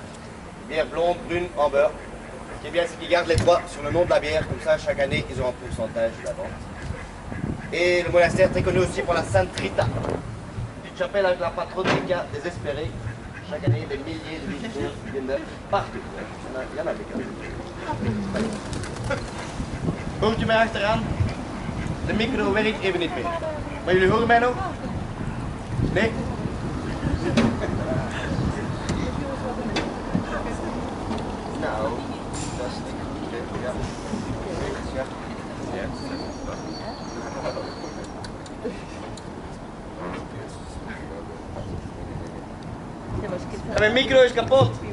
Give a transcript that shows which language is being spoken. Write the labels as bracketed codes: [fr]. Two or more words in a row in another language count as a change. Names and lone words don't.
[fr] Bière blonde, brune, en beurre. Ce qui est bien, c'est qu'ils gardent les droits sur le nom de la bière, comme ça, chaque année, ils ont un pourcentage de la vente. Et le monastère est très connu aussi pour la Sainte Rita. Une petite chapelle avec la patronne des cas désespérés. Chaque année, des milliers de visiteurs viennent partout. Il y en a des cas. [nl] Hoort u mij achteraan? De micro werkt even niet meer. Maar jullie horen mij nog? Nee? Nou, dat is niet. Ja. Ja, mijn micro is kapot.